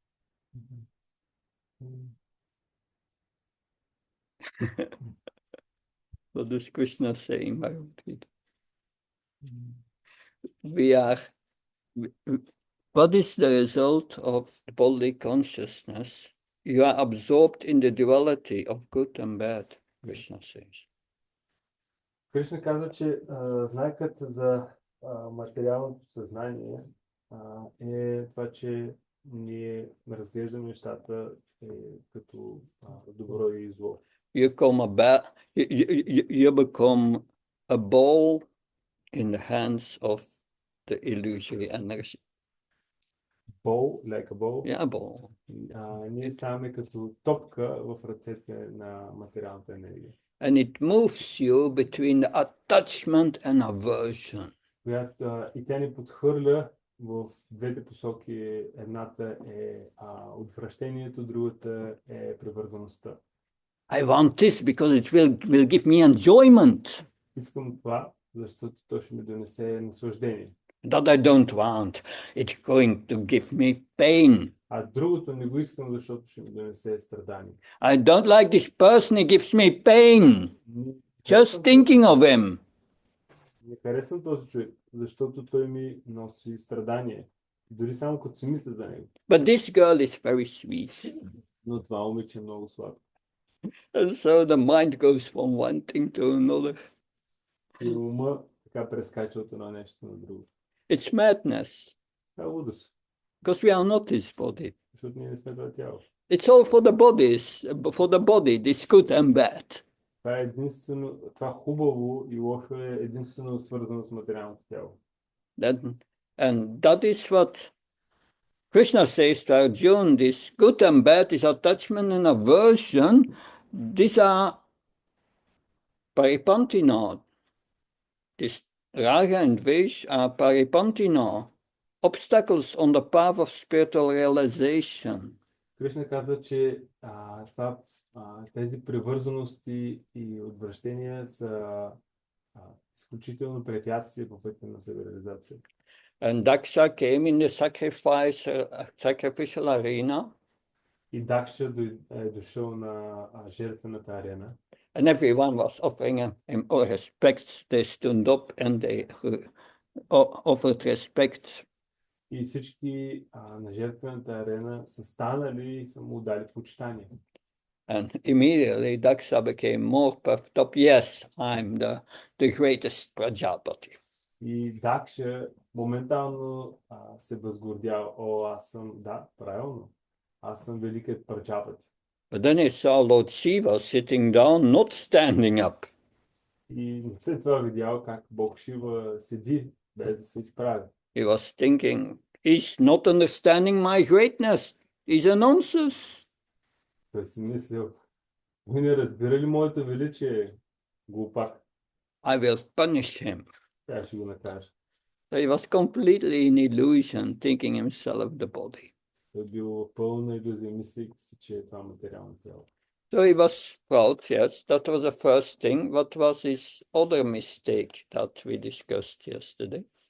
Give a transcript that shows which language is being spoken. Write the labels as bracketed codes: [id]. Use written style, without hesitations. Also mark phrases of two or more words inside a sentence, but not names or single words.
[en] What does Krishna say in Bhagavad Gita? What is the result of bodily consciousness? You are absorbed in the duality of good and bad, Krishna says. [bg] Кришна казва, че знакът за материалното съзнание е това, че ние разглеждаме нещата като добро и зло. [en] You become a ball in the hands of the illusory energy. Ball, like a ball. Yeah, ball. [bg] Ние ставаме като топка в ръцете на материалната енергия. [en] And it moves you between the attachment and aversion. [bg] И тя ни подхвърля в двете посоки. Едната е отвращението, другата е привързаността. [en] I want this because it will give me enjoyment. [bg] Искам това, защото то ще ми донесе наслаждение. [en] That I don't want. It's going to give me pain. [bg] А другото не го искам, защото ще ми донесе страдание. [en] I don't like this person, he gives me pain. Just thinking of him. [bg] Не харесвам този човек, защото той ми носи страдание. Дори само като си мисля за него. [en] But this girl is very sweet. [bg] Но това момиче е много сладко. [en] And so the mind goes from one thing to another. [bg] И ума така прескача от едно нещо на друго. [en] It's madness. [bg] Това е лудост. [en] Because we are not his body. [bg] Защото ние не сме това тяло. [en] It's all for the body, this good and bad. [bg] Това е единствено, това хубаво и лошо е единствено свързано с материалното тяло. [en] And that is what Krishna says to Arjuna, this good and bad is attachment and aversion. These are paripantina. This raga and dvesh are paripantina, obstacles on the path of spiritual realization. [bg] Кришна казва, че тези привързаности и отвращения са изключително препятствия по пътя на себереализация. [en] And Daksha came in the sacrificial arena. [bg] И Дакша е дошъл на жертвената арена. [en] And everyone was offering him all respects. They stood up and they offered respect. [bg] И всички на жертвената арена са станали и са му дали почитание. [en] And immediately Daksha became more puffed up. Yes, I'm the greatest Prajapati. [bg] И Дакша моментално се възгордял. О, аз съм, да, правилно. Аз съм великият Праджапати. [en] But then he saw Lord Shiva sitting down, not standing up. [bg] И след това видял как Бог Шива седи, без да се изправи. [en] He was thinking, he's not understanding my greatness. He's a nonsense. [bg] Той си мислил, ви не разбира ли моето величие, глупак? [en] I will punish him. [bg] Тя ще го накажа. [en] So he was completely in illusion, thinking himself the body. [bg] Той бил пълна илюзия, мислейки си, че е това материално тяло. [en] So he was proud, yes, that was the first thing. What was his other mistake that we discussed yesterday?